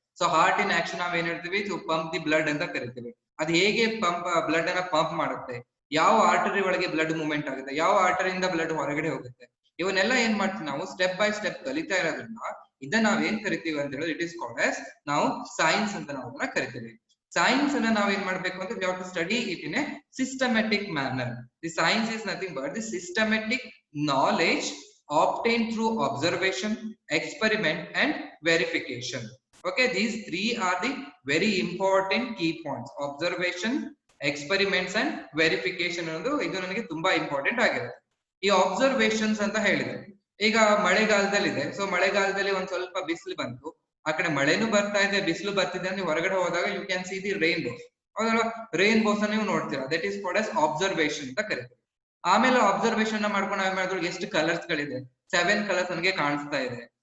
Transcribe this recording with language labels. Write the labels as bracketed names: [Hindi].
[Kannada] So heart ಇನ್ action ನಾವ್ ಏನ್ ಹೇಳ್ತೀವಿ, ಸೊ [English] pump the blood [Kannada] ಅಂತ ಕರಿತೀವಿ. ಅದು ಹೇಗೆ ಬ್ಲಡ್ ಅನ್ನ ಪಂಪ್ ಮಾಡುತ್ತೆ, ಯಾವ ಆರ್ಟರಿ ಒಳಗೆ ಬ್ಲಡ್ ಮೂವ್ಮೆಂಟ್ ಆಗುತ್ತೆ, ಯಾವ ಆರ್ಟರಿಯಿಂದ ಬ್ಲಡ್ ಹೊರಗಡೆ ಹೋಗುತ್ತೆ, ಇವನ್ನೆಲ್ಲ ಏನ್ ಮಾಡ್ತೀವಿ ನಾವು ಸ್ಟೆಪ್ ಬೈ ಸ್ಟೆಪ್ ಕಲಿತಾ ಇರೋದ್ರಿಂದ ಇದನ್ನ ನಾವ್ ಏನ್ ಕರಿತೀವಿ ಅಂತ ಹೇಳಿದ್ರೆ [English] it is called as [Kannada] ನಾವು ಸೈನ್ಸ್ ಅಂತ ನಾವು ಅದನ್ನ ಕರಿತೀವಿ. ಸೈನ್ಸ್ ಅನ್ನ ನಾವ್ ಏನ್ ಮಾಡ್ಬೇಕು ಅಂತ [English] We have to study it in a systematic manner. The science is nothing but the systematic knowledge obtained through observation, experiment and verification. Okay, these three are the very important key points: observation, experiments and verification [Kannada] ಅನ್ನೋದು ಇದು ನನಗೆ ತುಂಬಾ important ಆಗಿರುತ್ತೆ. ಈ observations ಅಂತ ಹೇಳಿದೆ, ಈಗ ಮಳೆಗಾಲದಲ್ಲಿದೆ. So ಮಳೆಗಾಲದಲ್ಲಿ ಒಂದ್ ಸ್ವಲ್ಪ ಬಿಸಿಲು ಬಂತು, ಆ ಕಡೆ ಮಳೆನೂ ಬರ್ತಾ ಇದೆ, ಬಿಸಿಲು ಬರ್ತಿದೆ, ನೀವು ಹೊರಗಡೆ ಹೋದಾಗ [English] you can see the rainbows, [Kannada] ಹೌದಲ್ವಾ? ರೈನ್ಬೋಸ್ ನೀವು ನೋಡ್ತೀರಾ, [English] that is called as observation [Kannada] ಅಂತ ಕರಿತೀವಿ. ಆಮೇಲೆ ಅಬ್ಸರ್ವೇಷನ್ ಮಾಡ್ಕೊಂಡು ನಾವ್ ಮಾಡಿದ್ರು ಎಷ್ಟು ಕಲರ್ಸ್ ಗಳಿದೆ, 7 ಕಲರ್ಸ್ ನನಗೆ ಕಾಣಿಸ್ತಾ ಇದೆ.